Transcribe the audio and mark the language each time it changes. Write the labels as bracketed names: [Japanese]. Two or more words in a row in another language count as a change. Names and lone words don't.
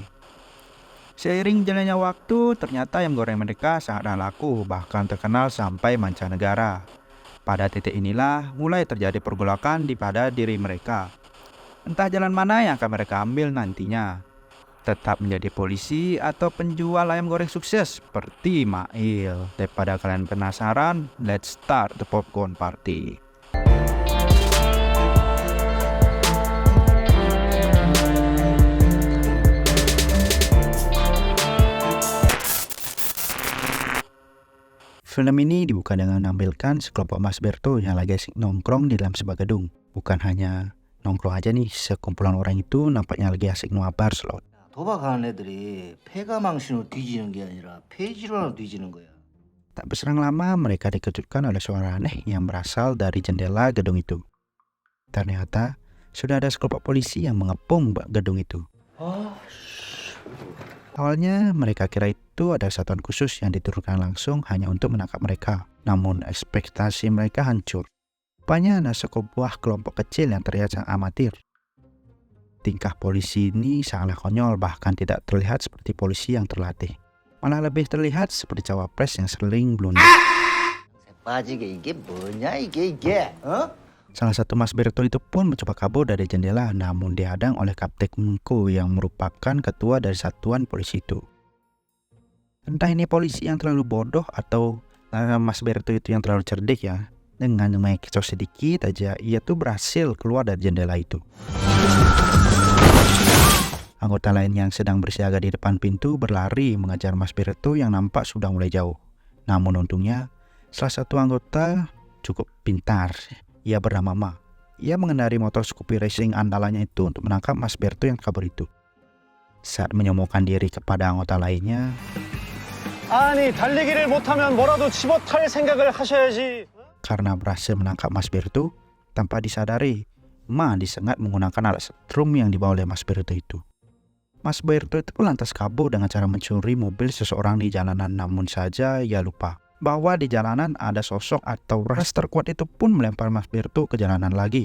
[Indonesian] Seiring jalannya waktu, ternyata ayam goreng mereka sangat laku, bahkan terkenal sampai mancanegara. Pada titik inilah mulai terjadi pergolakan pada diri mereka. Entah jalan mana yang akan mereka ambil nantinya. Tetap menjadi polisi atau penjual ayam goreng sukses seperti Mail. Daripada kalian penasaran, [English] let's start the popcorn party. [Indonesian] Film ini dibuka dengan menampilkan sekelompok Mas Berto yang lagi asik nongkrong di dalam sebuah gedung. Bukan hanya nongkrong aja nih, sekumpulan orang itu nampaknya lagi asik nobar slot. [Korean] 도박하는 애들이 폐가망신으로 뒤지는 게 아니라 폐질환으로 뒤지는 거야. [Indonesian] Tak berserang lama, mereka dikejutkan oleh suara aneh yang berasal dari jendela gedung itu. Ternyata, sudah ada sekelompok polisi yang mengepung gedung itu. Awalnya, mereka kira itu ada satuan khusus yang diturunkan langsung hanya untuk menangkap mereka. Namun, ekspektasi mereka hancur. Rupanya ada sebuah kelompok kecil yang terlihat sangat amatir. Tingkah polisi ini sangatlah konyol, bahkan tidak terlihat seperti polisi yang terlatih. Malah lebih terlihat seperti cawapres yang sering blunder. [Korean] 빠지게 이게 뭐냐 이게 어? [Indonesian] Salah satu Mas Berto itu pun mencoba kabur dari jendela, namun dihadang oleh Kapten Ko yang merupakan ketua dari satuan polisi itu. Entah ini polisi yang terlalu bodoh atau Mas Berto itu yang terlalu cerdik ya. Dengan mengekor sedikit aja, ia tuh berhasil keluar dari jendela itu. Anggota lain yang sedang bersiaga di depan pintu berlari mengejar Mas Berto yang nampak sudah mulai jauh. Namun untungnya, salah satu anggota cukup pintar. Ia bernama Ma. Ia mengendarai motor Scoopy Racing andalannya itu untuk menangkap Mas Berto yang kabur itu. Saat menyombongkan diri kepada anggota lainnya, [Korean] 아니 달리기를 못하면 뭐라도 집어탈 생각을 하셔야지. [Indonesian] karena berhasil menangkap Mas Berto, tanpa disadari, Ma disengat menggunakan alat setrum yang dibawa oleh Mas Berto itu. Mas Berto itu lantas kabur dengan cara mencuri mobil seseorang di jalanan, namun saja ia lupa bahwa di jalanan ada sosok atau ras terkuat itu pun melempar Mas Berto ke jalanan lagi.